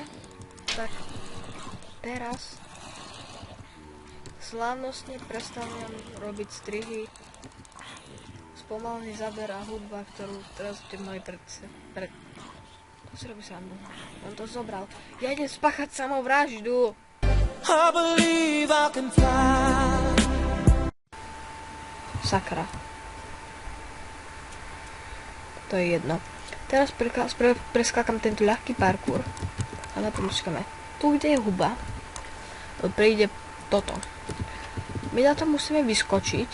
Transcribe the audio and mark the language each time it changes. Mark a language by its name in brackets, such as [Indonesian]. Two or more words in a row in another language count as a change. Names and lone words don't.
[Slovak] Tak teraz slávnostne prestanem robiť strihy, spomalený záber a hudba, ktorú teraz budete mali To si robí srandu. On to zobral. Ja idem spáchať samovraždu. [English] I believe I can fly. [Slovak] Sakra. To je jedno. Teraz preskákam tento ľahký parkour. A na počkáme. Tu, kde je huba, príde toto. My na to musíme vyskočiť.